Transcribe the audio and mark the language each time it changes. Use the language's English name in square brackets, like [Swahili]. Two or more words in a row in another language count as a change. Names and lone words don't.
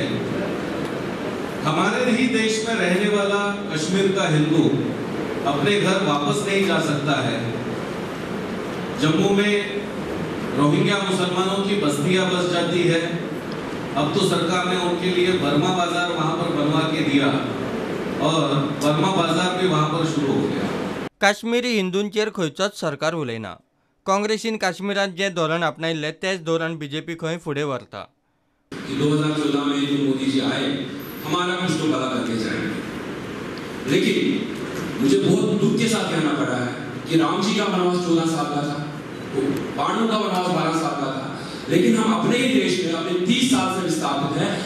[Hindi] हमारे ही देश में रहने वाला कश्मीर का हिंदू अपने घर वापस नहीं जा सकता है। जम्मू में रोहिंग्या मुसलमानों की बस्तियां बस जाती है। अब तो सरकार ने उनके लिए बर्मा बाजार वहां पर बनवा के दिया और बर्मा बाजार भी वहां पर शुरू हो गया। [Konkani] काश्मीरी हिंदूंचेर खंयचोच सरकार उलयना। काँग्रेसीन काश्मीरात जे धोरण आपणायल्ले तेच धोरण बीजेपी खंय फुडें व्हरता। [Hindi] 2014 में जो मोदी जी आए, हमारा कुछ तो भला करके जाएंगे, लेकिन मुझे बहुत दुख के साथ कहना पड़ा है कि राम जी का वनवास 14 साल का था, पांडवों का वनवास 12 साल का था, लेकिन हम अपने ही देश में अपने 30 साल से विस्थापित हैं।